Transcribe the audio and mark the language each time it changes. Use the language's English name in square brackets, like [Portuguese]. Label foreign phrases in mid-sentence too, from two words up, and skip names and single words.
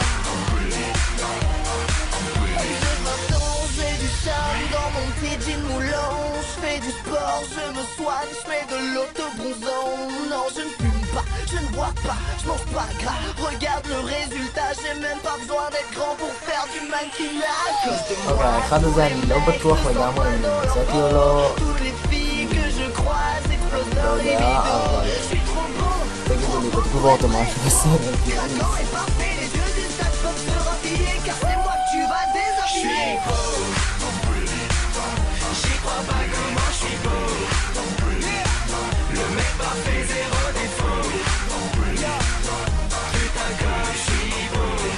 [French] J'ai du charme dans mon petit jean moulant. Je fais du sport, je me soigne, je fais de l'autobronzant. Non, je ne fume pas, je ne bois pas, je mange pas gras. Regarde le résultat, j'ai même pas besoin d'être grand pour faire du maquillage. Cause de moi, [Hebrew] האחד הזה אני לא בטוח לגמרי אם מצאתי או לא, [French] toutes les filles que je croise explosent [Hebrew] לא [French] dans les [Hebrew] יודע, [French] vidéos. [Hebrew] אבל [French] Je suis trop beau, [Hebrew] תגידו לי בתגובות או משהו בסדר. [French] maintenant est parfait, les yeux des stades peuvent se raffiler. Car c'est moi que tu vas déshabiller. J'y crois pas comment j'suis beau. Le mec parfait, zéro défaut. Putain comme j'suis beau.